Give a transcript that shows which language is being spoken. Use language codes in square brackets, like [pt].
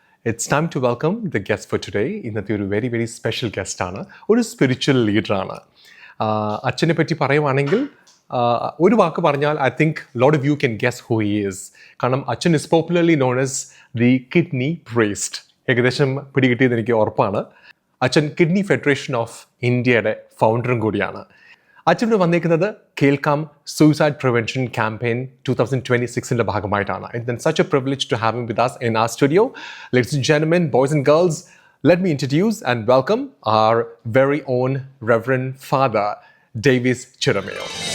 [en] It's time to welcome the guest for today. [ml] ഇന്നത്തെ ഒരു very very special ഗസ്റ്റാണ്, ഒരു spiritual ലീഡറാണ്. അച്ഛനെ പറ്റി പറയുവാണെങ്കിൽ ഒരു വാക്ക് പറഞ്ഞാൽ [en] I think lot of you can guess who he is. [ml] കാരണം അച്ഛൻ [en] Is popularly known as the kidney priest. [ml] ഏകദേശം പിടികിട്ടിയെന്ന് എനിക്ക് ഉറപ്പാണ്. അച്ഛൻ കിഡ്നി ഫെഡറേഷൻ ഓഫ് ഇന്ത്യയുടെ ഫൗണ്ടറും കൂടിയാണ്. അച്ഛനോട് വന്നേക്കുന്നത് കേൾക്കാം സൂയിസൈഡ് പ്രിവെൻഷൻ ക്യാമ്പയിൻ 2026 ഭാഗമായിട്ടാണ്. [en] It's such a privilege to have him with us in our studio. Ladies and gentlemen, boys and girls, let me introduce and welcome our very own Reverend Father Davis Chirameo.